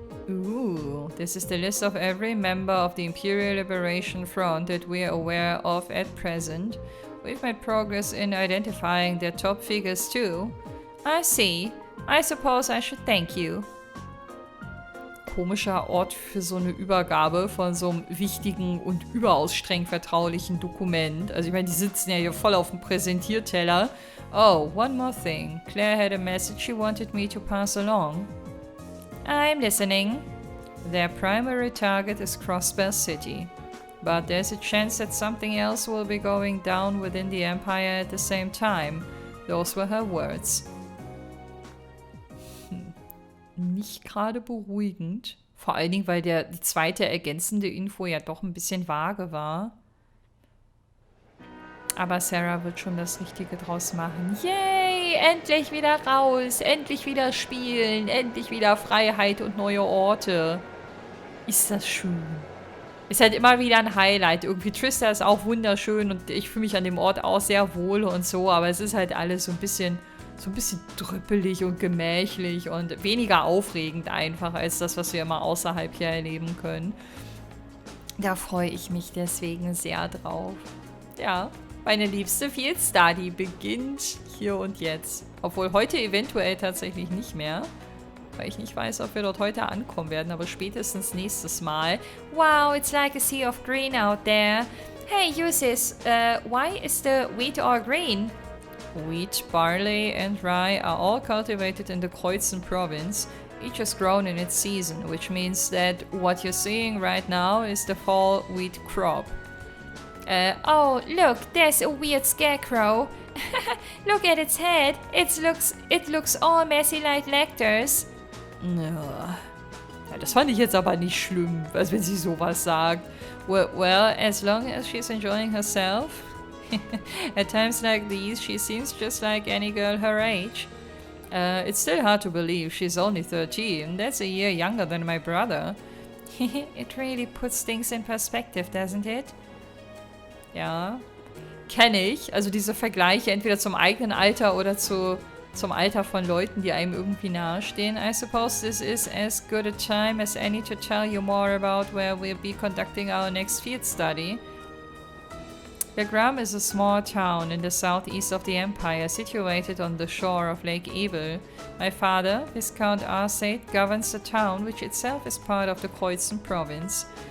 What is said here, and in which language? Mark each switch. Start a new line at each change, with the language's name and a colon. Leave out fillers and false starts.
English: Ooh, this is the list of every member of the Imperial Liberation Front that we are aware of at present. We've made progress in identifying their top figures too. I see. I suppose I should thank you.
German: Komischer Ort für so eine Übergabe von so einem wichtigen und überaus streng vertraulichen Dokument. Also ich meine, die sitzen ja hier voll auf dem Präsentierteller.
English: Oh, one more thing. Claire had a message she wanted me to pass along. I'm listening. Their primary target is Crossbell City. But there's a chance that something else will be going down within the Empire at the same time. Those were her words.
German: Nicht gerade beruhigend. Vor allen Dingen, weil die zweite ergänzende Info ja doch ein bisschen vage war. Aber Sarah wird schon das Richtige draus machen. Yay! Endlich wieder raus! Endlich wieder spielen! Endlich wieder Freiheit und neue Orte! Ist das schön. Ist halt immer wieder ein Highlight. Irgendwie Trista ist auch wunderschön und ich fühle mich an dem Ort auch sehr wohl und so, aber es ist halt alles so ein bisschen drüppelig und gemächlich und weniger aufregend einfach als das, was wir immer außerhalb hier erleben können. Da freue ich mich deswegen sehr drauf. Ja, meine liebste Field Study beginnt hier und jetzt. Obwohl heute eventuell tatsächlich nicht mehr, weil ich nicht weiß, ob wir dort heute ankommen werden, aber spätestens nächstes Mal.
English: Wow, it's like a sea of green out there. Hey, Ulysses, why is the wheat all green? Wheat, barley, and rye are all cultivated in the Kreuzen province. Each is grown in its season, which means that what you're seeing right now is the fall wheat crop. Oh, look, there's a weird scarecrow. Look at its head. It looks all messy like Lecter's.
German: Ja, das fand ich jetzt aber nicht schlimm, als wenn sie sowas sagt.
English: Well, as long as she's enjoying herself. At times like these, she seems just like any girl her age. It's still hard to believe she's only 13. That's a year younger than my brother. It really puts things in perspective, doesn't it?
German: Ja. kenne ich. Also diese Vergleiche entweder zum eigenen Alter oder zum Alter von Leuten, die einem irgendwie nahestehen.
English: I suppose this is as good a time as any to tell you more about where we'll be conducting our next field study. Legram is a small town in the southeast of the empire, situated on the shore of Lake Ebel. My father, Viscount Arcade, governs the town, which itself is part of the Kreuzen province.